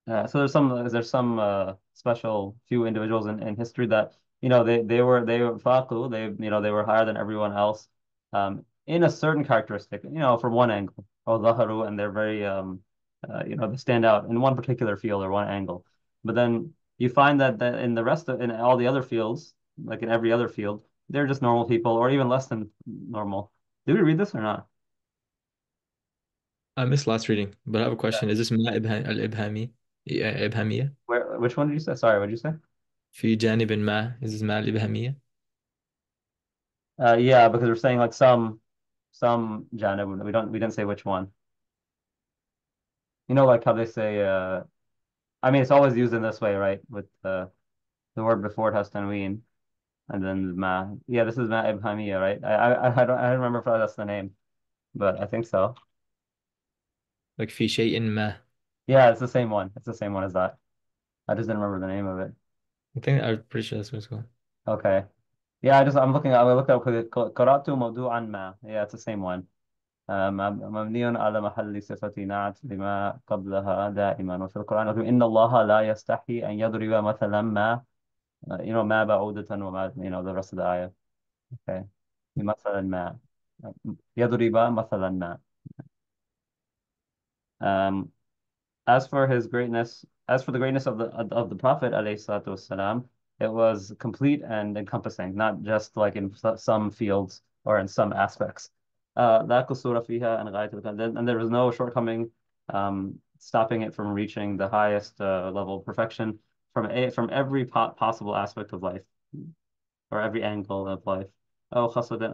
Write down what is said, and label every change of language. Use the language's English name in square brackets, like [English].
[English] So there's some special few individuals in history that they were faqu, they were higher than everyone else in a certain characteristic, from one angle, or zaharu, and they're very they stand out in one particular field or one angle. But then you find that in all the other fields, like in every other field, they're just normal people or even less than normal. Did we read this or not? I missed last reading, but I have a question. Is this [Arabic] ما الإبهامي إبهامية [English] Which one did you say? Sorry, what did you say? [Arabic] في جانب ما [English] is this [Arabic] ما الإبهامية. [English] Yeah, because we're saying like some janib. We didn't say which one. Like how they say I mean it's always used in this way, right? With the word before it has tanween and then ma. Yeah, this is ma ibhamiyya, right? I don't remember if that's the name, but I think so. [Arabic] like في شيء ما. [English] Yeah, it's the same one. It's the same one as that. I just didn't remember the name of it. I think I'm pretty sure that's what it's called. Okay. Yeah, I looked up [Arabic] قرأت موضوعا ما. [English] Yeah, it's the same one. [Arabic] مبني على محل صفة نعت لما قبلها دائما. وفي القرآن يقول إن الله لا يستحي أن يضرب مثلا ما ما بعودة وما [English] the rest of the ayah. Okay. [Arabic] مثلا ما يضرب مثلا ما. Um, [English] as for his greatness, as for the greatness of the Prophet alayhi salatu wasalam, it was complete and encompassing, not just like in some fields or in some aspects. [Arabic] لا قصور فيها عن غاية [English] and there was no shortcoming stopping it from reaching the highest level of perfection from every possible aspect of life or every angle of life. Oh, khaswadan.